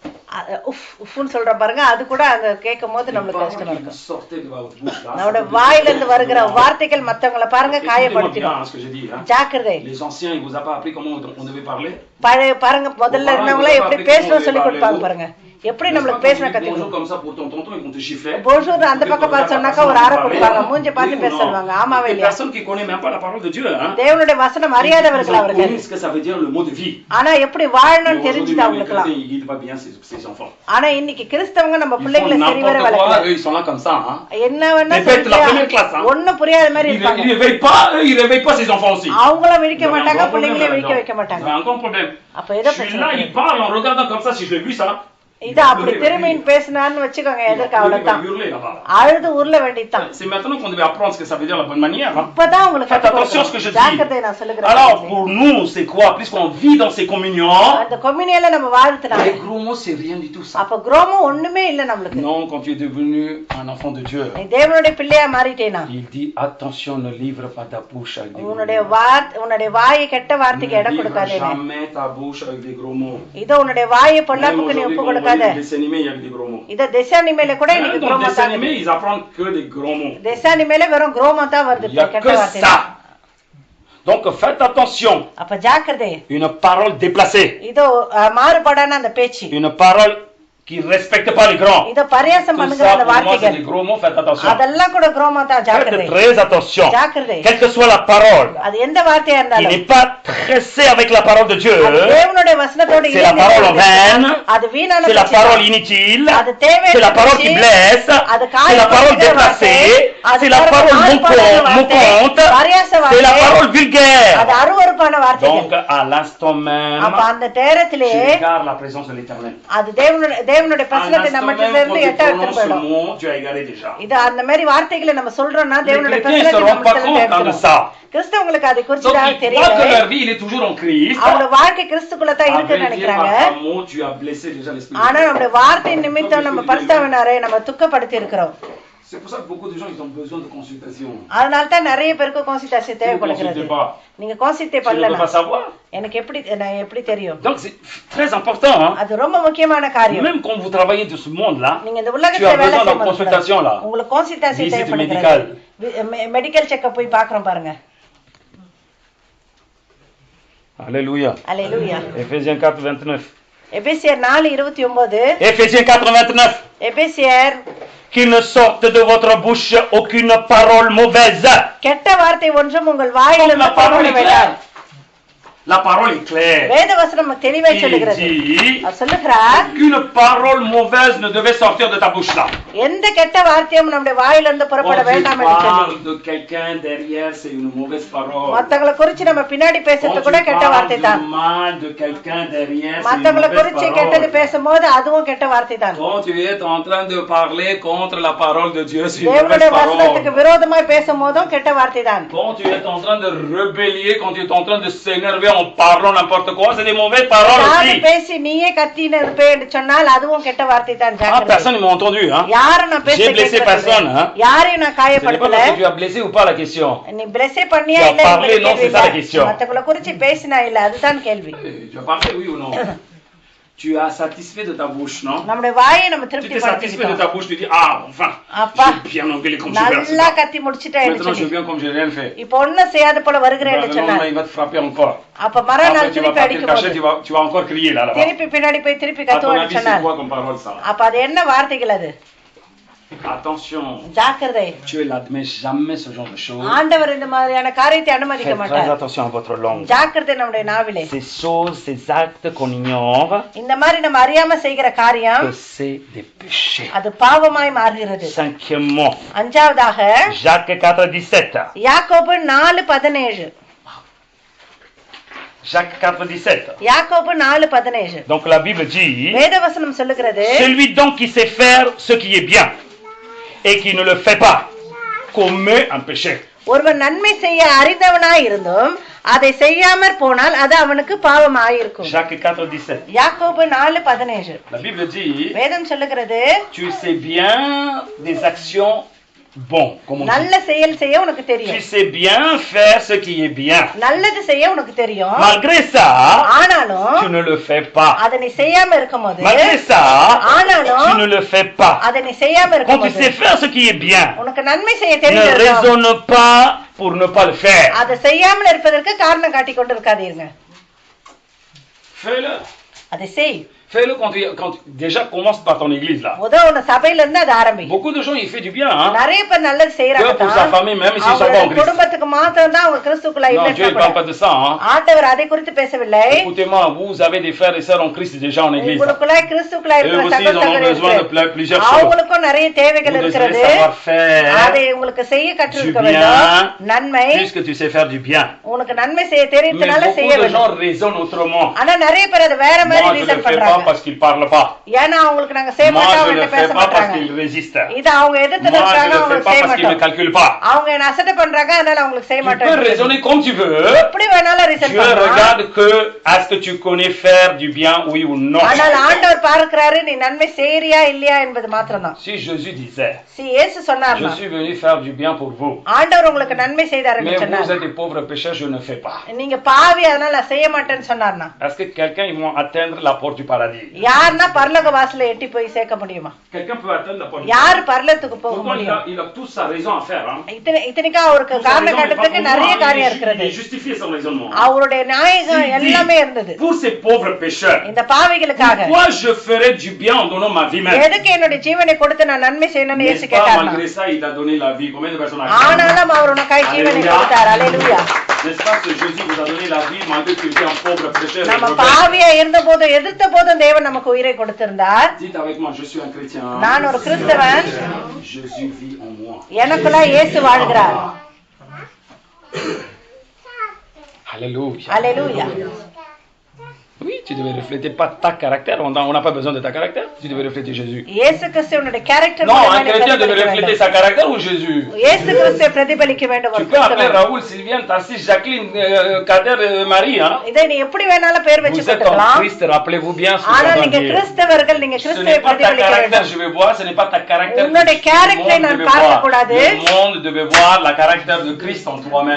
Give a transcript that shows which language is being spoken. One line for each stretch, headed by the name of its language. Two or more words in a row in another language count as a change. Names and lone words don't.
Tamil: உஃப் உஃப்னு சொல்ற பாருங்க அது கூட அந்த கேட்கும்போது
French: Les
Tamil: நம்மளுக்கு
French: paroles
Tamil: கஷ்டமா
French: qui
Tamil: இருக்கும்.
French: sortaient de votre bouche là.
Tamil: நம்மளோட வாயில இருந்து வருகிற வார்த்தைகள் மத்தவங்கள பாருங்க
French: Écoutez-moi bien
Tamil: காயப்படுத்திடும்.
French: hein, ce que j'ai dit. Hein.
Tamil: ஜாக்கிரதை.
French: Les anciens, ils vous ont pas appris comment on devait parler?
Tamil: பழைய பாருங்க முதல்ல இருந்தவங்கள எப்படி பேசணும் சொல்லி கொடுப்பாங்க பாருங்க. எப்படி நம்மளுக்கு பேசணும் கத்துக்கணும்.
French: Bonjour comme ça pour ton tonton et qu'on te giflait.
Tamil: bonjour அந்த பக்கம் பார்த்து சொன்னாக்க ஒரு அறை கொடுப்பாங்க. மூஞ்சி பார்த்து பேச சொல்வாங்க. ஆமாவே இல்லையா?
French: Personne qui connaît même pas la parole de Dieu hein.
Tamil: தேவனுடைய வசனம் அறியாதவர்கள் அவர்கள்.
French: Qu'est-ce que ça veut dire le mot de vie?
Tamil: ஆனா எப்படி வாழணும்னு தெரிஞ்சுது அவங்களுக்குலாம்.
French: Ils guident pas bien ces enfants.
Tamil: ஆனா இன்னைக்கு கிறிஸ்தவங்க நம்ம
French: Ils font
Tamil: பிள்ளைகளை சரிவர
French: n'importe quoi,
Tamil: வளர்க்கல.
French: eux ils sont là comme ça hein.
Tamil: என்ன வேணா
French: Ils fêtent la première classe hein.
Tamil: ஒண்ணும் புரியாத மாதிரி இருப்பாங்க.
French: Ils réveillent pas ces enfants aussi.
Tamil: அவங்கள விழிக்க மாட்டாங்க, பிள்ளைங்களே விழிக்க வைக்க மாட்டாங்க.
French: C'est encore un problème.
Tamil: அப்ப ஏதோ
French: Je suis
Tamil: பிரச்சனை
French: là,
Tamil: இருக்கு.
French: il parle en regardant comme ça, si je l'ai vu ça.
Tamil: இது அப்படி திரும்பின்னு பேசினான்னு வச்சுக்கோங்க எதற்கு அவ்வளவுதான் அழுது உருள வேண்டியதுதான்.
French: C'est maintenant qu'on devait apprendre ce que ça veut dire la bonne manière. Hein.
Tamil: இப்பதான் உங்களுக்கு
French: Faites attention à ce que je dis.
Tamil: ஜாக்கிரதை நான் சொல்லுகிறேன்.
French: Alors pour nous, c'est quoi? Puisqu'on vit dans ces communions.
Tamil: அந்த கம்யூனியன்ல நம்ம வாழ்த்துனாங்க.
French: Les gros mots, c'est rien du tout ça.
Tamil: அப்ப குரோமம் ஒண்ணுமே இல்ல நமக்கு.
French: Non, quand tu es devenu un enfant de Dieu.
Tamil: நீ தேவனுடைய பிள்ளையா மாறிட்டேனா?
French: Il dit attention, ne livre pas ta bouche avec des gros mots.
Tamil: உன்னுடைய வாயை கெட்ட வார்த்தைக்கு இடம் கொடுக்காதே.
French: Jamais ta bouche avec des gros mots.
Tamil: இதோ உன்னுடைய வாயை பொல்லாப்புக்கு நீ ஒப்பு கொடுக்காத. இத தேசானிமேல கூட இன்னைக்கு குரோமம் தான்.
French: Ils apprennent que des gros mots.
Tamil: தேசானிமேல வெறும் குரோமம் தான் வருது கெட்ட வார்த்தை.
French: Donc faites attention.
Tamil: அப்ப ஜாக்கிரதை.
French: Une parole déplacée.
Tamil: இதோ மாறுபாடான அந்த பேச்சு.
French: Une parole qui respecte pas les grands.
Tamil: இத பரியாசம் பண்ணுகிற அந்த வார்த்தைகள்.
French: Des gros mots, faites attention.
Tamil: அதெல்லாம் கூட குரோமம் தான் ஜாக்கிரதை.
French: Faites très attention.
Tamil: ஜாக்கிரதை.
French: Quelle que soit la parole.
Tamil: அது எந்த வார்த்தையா
French: Qui
Tamil: இருந்தாலும்.
French: n'est pas tressée avec la parole de Dieu.
Tamil: தேவனுடைய வசனத்தோட
French: C'est la parole en vain.
Tamil: அது வீணான
French: C'est la parole inutile.
Tamil: அது தேவையற்ற
French: C'est la parole qui blesse.
Tamil: அது
French: C'est la parole déplacée. C'est la parole moquante. C'est la parole vulgaire.
Tamil: அது அருவருப்பான வார்த்தைகள்.
French: Donc à l'instant même.
Tamil: அப்ப அந்த நேரத்திலே
French: tu regardes la présence de l'Éternel.
Tamil: அது தேவனுடைய பிரசன்னத்தை நம்மட்ட இருந்து எட்ட எடுத்து போய்டும்.
French: Tu as égaré déjà.
Tamil: இது அந்த மாதிரி வார்த்தைகளை நம்ம சொல்றோம்னா தேவனுடைய பிரசன்னத்தை நம்மட்ட இருந்து எடுத்துடும். கிறிஸ்தவங்களுக்கு அதை குறித்து தெரியல.
French: Donc leur vie il est toujours en Christ.
Tamil: அவங்க வாழ்க்கை கிறிஸ்துக்குள்ள தான் இருக்குன்னு நினைக்கிறாங்க.
French: Tu as blessé déjà l'esprit.
Tamil: ஆனா நம்முடைய வார்த்தை நிமித்தம் நம்ம பரிசுத்தவானரை நம்ம துக்கப்படுத்தி இருக்கிறோம்.
French: C'est pour ça que beaucoup de gens ils ont besoin de consultation.
Tamil: அதனால தான் நிறைய பேருக்கு கன்சல்டேஷன் தேவைப்படுகிறது. நீங்க கன்சல்ட் பண்ணலனா எனக்கு எப்படி தெரியும்?
French: Donc c'est très important hein.
Tamil: அது ரொம்ப முக்கியமான காரியம்.
French: Même quand vous travaillez dans ce monde là,
Tamil: நீங்க இந்த உலகத்துல வேலை செய்யும் போது
French: consultation là.
Tamil: உங்களுக்கு கன்சல்டேஷன் தேவைப்படுகிறது.
English: medical checkup
Tamil: போய் பார்க்கறோம் பாருங்க.
French: Alléluia.
Tamil: Alléluia.
French: Éphésiens 4:29.
Tamil: எபேசியர் 4:29.
French: Éphésiens 4:29.
Tamil: எபேசியர்
French: qu'il ne sorte de votre bouche aucune parole mauvaise.
Tamil: கெட்ட வார்த்தை ஒன்றும் உங்கள் வாயிலிருந்து புறப்பட வேண்டாம்.
French: La parole est claire.
Tamil: வேதவசனம் தெளிவாய் சொல்லுகிறது. அது சொல்லுகிறார்
French: qu'une parole mauvaise ne devait sortir de ta bouche là.
Tamil: எந்த கெட்ட வார்த்தையும் நம்முடைய வாயிலிருந்து புறப்பட வேண்டாம் என்று சொல்லி.
French: de quelqu'un derrière c'est une mauvaise parole.
Tamil: மத்தவங்கள குறித்து நம்ம பின்னாடி பேசுறது கூட கெட்ட வார்த்தை தான்.
French: mal de quelqu'un derrière
Tamil: மத்தவங்கள குறித்து கெட்டது பேசும்போது அதுவும் கெட்ட வார்த்தை தான்.
French: quand tu es en train de parler contre la parole de Dieu c'est une mauvaise
Tamil: தேவனுடைய
French: parole.
Tamil: வசனத்துக்கு விரோதமாய் பேசும்போதும் கெட்ட வார்த்தை தான்.
French: quand tu es en train de rebeller quand tu es en train de s'énerver en parlant n'importe quoi, c'est des mauvaises paroles
Tamil: ஏதாவது
French: aussi.
Tamil: பேசி நீயே கத்தின்னு போய் சொன்னால் அதுவும் கெட்ட வார்த்தை தான்.
French: Ah,
Tamil: ஜாக்கிரதை.
French: personne ne m'a entendu, hein.
Tamil: யாரும் நான் பேச
French: J'ai blessé personne, hein.
Tamil: யாரையும் நான்
French: Ce n'est pas
Tamil: காயப்படுத்தல.
French: parce que tu as blessé ou pas la question.
Tamil: நீ பிளஸ் பண்ணியா
French: Tu as
Tamil: இல்ல
French: parlé, non, c'est ça la question.
Tamil: மத்தவங்கள குறிச்சு பேசினா இல்ல அதுதான் கேள்வி.
French: Tu as parlé, oui ou non? Tu as satisfait de ta bouche, non?
Tamil: நம்முடைய வாயை நம்ம
French: Tu
Tamil: திருப்தி
French: t'es satisfait de
Tamil: படுத்திட்டோம்.
French: ta bouche, tu dis, ah, enfin,
Tamil: அப்பா
French: j'ai bien engueulé comme je vais.
Tamil: நல்லா கத்தி முடிச்சிட்டேன்
French: Maintenant, je
Tamil: சொல்லி
French: viens comme je n'ai rien fait.
Tamil: இப்போ ஒண்ணும் செய்யாத போல வருகிறேன்
French: Le
Tamil: என்று சொன்னார்.
French: lendemain, il va te frapper encore.
Tamil: அப்ப மறுநாள்
French: Après, tu vas
Tamil: திருப்பி
French: partir
Tamil: அடிக்கும்
French: cacher,
Tamil: போது
French: tu vas encore crier là, là-bas.
Tamil: திருப்பி பின்னாடி போய் திருப்பி
French: À ton
Tamil: கத்துவான்னு
French: avis, c'est
Tamil: சொன்னார்.
French: quoi comme parole, ça?
Tamil: அப்ப அது என்ன வார்த்தைகள் அது?
French: Attention,
Tamil: ஜாக்கிரதை.
French: Dieu n'admet jamais ce genre de choses.
Tamil: ஆண்டவர் இந்த மாதிரியான காரியத்தை அனுமதிக்க
French: Faites très
Tamil: மாட்டார்.
French: attention à votre langue.
Tamil: ஜாக்கிரதை நம்முடைய நாவிலே.
French: Ces choses, ces actes qu'on ignore,
Tamil: இந்த மாதிரி நம்ம அறியாம செய்கிற காரியம்
French: que c'est des péchés.
Tamil: அது பாவமாய் மாறுகிறது.
French: Cinquièmement,
Tamil: அஞ்சாவதாக
French: Jacques 4,17.
Tamil: யாக்கோபு 4:17.
French: Jacques 4,17.
Tamil: யாக்கோபு 4:17.
French: Donc la Bible dit,
Tamil: வேதவசனம் சொல்லுகிறது,
French: celui donc qui sait faire ce qui est bien et qui ne le fait pas, commet un péché.
Tamil: ஒருவன் நன்மை செய்ய அறிந்தவனாய் இருந்தும் அதை செய்யாமற் போனால் அது அவனுக்கு பாவமாயிருக்கும்.
French: Jacques 4,17.
Tamil: யாக்கோபு 4:17.
French: La Bible dit,
Tamil: வேதம் சொல்லுகிறது,
French: tu sais bien des actions bonnes, comme on dit.
Tamil: நல்ல செயல் செய்ய உனக்கு
French: Tu
Tamil: தெரியும்.
French: sais bien faire ce qui est bien.
Tamil: நல்லது செய்ய உனக்கு தெரியும்.
French: Malgré ça,
Tamil: ஆனாலும்
French: tu ne le fais pas.
Tamil: அதை நீ செய்யாம இருக்கும்போது,
French: Malgré ça,
Tamil: ஆனாலும்
French: tu ne le fais pas.
Tamil: அதை நீ செய்யாம
French: Quand tu
Tamil: இருக்கும்போது
French: sais faire ce qui est bien,
Tamil: உனக்கு நன்மை செய்ய
French: ne
Tamil: தெரியும்.
French: raisonne pas pour ne pas le faire.
Tamil: அதை செய்யாமல் இருப்பதற்கு காரணம் காட்டிக் கொண்டு இருக்காதீங்க.
French: Fais-le.
Tamil: அதை செய்.
French: Fais-le déjà commence par ton église là.
Tamil: உன சபையில இருந்து அது ஆரம்பி.
French: Beaucoup de gens ils font du bien, hein.
Tamil: நிறைய பேர் நல்லது செய்யறாங்க.
French: Pour sa famille même s'ils sont pas en Christ.
Tamil: குடும்பத்துக்கு மாத்திரம் தான் அவங்க கிறிஸ்துக்குள்ள
French: Non, Dieu ne parle pas de ça, hein.
Tamil: ஆண்டவர் அதை குறித்து பேசவில்லை.
French: Écoutez-moi, vous avez des frères et sœurs en Christ déjà en église.
Tamil: உங்களுக்குள்ள கிறிஸ்துக்குள்ள இருக்கிற
French: சகோதரர்கள் plusieurs choses.
Tamil: அவங்களுக்கும் நிறைய தேவைகள் இருக்கிறது. அதை உங்களுக்கு செய்ய கற்றுக்க வேண்டும். நன்மை.
French: Puisque tu sais faire du bien.
Tamil: உனக்கு நன்மை செய்ய தெரியுதுனால செய்ய வேண்டும். வேண்டும்.
French: Beaucoup de gens raisonnent autrement.
Tamil: ஆனா நிறைய பேர் அது வேற மாதிரி ரீசன் பண்றாங்க.
French: Parce qu'ils parlent pas.
Tamil: ஏன்னா அவங்களுக்கு நாங்க செய்ய மாட்டோம் அவங்க பேச மாட்டாங்க. இது அவங்க எதிர்த்துறாங்க அவங்க செய்ய மாட்டாங்க. அவங்க என்ன அசட்ட பண்றாங்க அதனால அவங்களுக்கு செய்ய மாட்டாங்க.
French: Tu peux raisonner comme tu veux.
Tamil: எப்படி வேணாலும் ரீசன்
French: Dieu
Tamil: பண்ணலாம்.
French: regarde que est-ce que tu connais faire du bien, oui ou non.
Tamil: ஆனால் ஆண்டவர் பார்க்கறாரு நீ நன்மை செய்யறியா இல்லையா என்பது மாத்திரம்தான்.
French: Si Jésus disait,
Tamil: இயேசு சொன்னார்னா,
French: je suis venu faire du bien pour vous.
Tamil: ஆண்டவர் உங்களுக்கு நன்மை செய்தாருன்னு
French: Mais
Tamil: சொன்னார்.
French: vous êtes des pauvres pécheurs, je ne fais pas.
Tamil: நீங்க பாவி அதனால நான் செய்ய மாட்டேன்னு சொன்னார்னா,
French: Est-ce que quelqu'un ils vont atteindre la porte du paradis?
Tamil: யார்னா பரலோக வாசலை எட்டி போய் சேர்க்க முடியுமா?
French: Quelqu'un peut atteindre la porte du paradis?
Tamil: யார் பரலோகத்துக்கு போக முடியும்?
French: Il a toute sa raison à faire, hein.
Tamil: இத்தனைக்கா அவருக்கு காரணம் காட்டுறதுக்கு நிறைய காரியம் இருக்கிறது.
French: Il justifie son raisonnement.
Tamil: அவருடைய நியாயம் எல்லாமே இருந்தது.
French: Pour ces pauvres pécheurs.
Tamil: இந்த பாவிகளுக்காக.
French: Pourquoi je ferais du bien en donnant ma vie même?
Tamil: எதுக்கு என்னோட ஜீவனை கொடுத்து நான் நன்மை செய்யணும்னு இயேசு கேட்டார்.
French: Malgré ça, il a donné la vie. Combien de personnes?
Tamil: ஆனாலும் அவர் உனக்காய் ஜீவனை கொடுத்தார். அல்லேலூயா.
French: N'est-ce pas que Jésus vous a donné la vie malgré que tu étais un pauvre pécheur?
Tamil: நம்ம பாவியா இருந்தபோது எதிர்த்த போதும் தேவன் நமக்கு உயிரை கொடுத்திருந்தார்.
French: Dites avec moi, je suis un chrétien.
Tamil: நான் ஒரு கிறிஸ்தவன்.
French: Jésus vit en moi.
Tamil: எனக்குள்ள இயேசு வாழ்கிறார்.
French: Alléluia.
Tamil: Alléluia.
French: Oui, tu devais refléter pas ta caractère. On n'a pas besoin de ta caractère. Tu devais refléter Jésus.
Tamil: இயேசு கிறிஸ்துவினுடைய கேரக்டர்
French: Non, un chrétien devait refléter sa caractère ou Jésus?
Tamil: இயேசு கிறிஸ்துவை பிரதிபலிக்க வேண்டும் ஒரு
French: Tu peux appeler
Tamil: கிறிஸ்தவன்.
French: Raoul, Sylviane, Tarsis, Jacqueline, Kader, Marie, hein?
Tamil: இதை நீ எப்படி வேணாலும் பேர் வச்சு
French: Vous êtes en
Tamil: கொடுக்கலாம்.
French: Christ, rappelez-vous bien ce
Tamil: ஆனா
French: que
Tamil: நீங்க கிறிஸ்தவர்கள் நீங்க
French: Ce
Tamil: கிறிஸ்துவை
French: n'est pas ta
Tamil: பிரதிபலிக்க
French: caractère,
Tamil: வேண்டும்.
French: je vais voir, ce n'est pas ta caractère.
Tamil: உன்னுடைய கேரக்டரை நான் பார்க்க கூடாது.
French: Le monde devait voir la caractère de Christ en toi-même.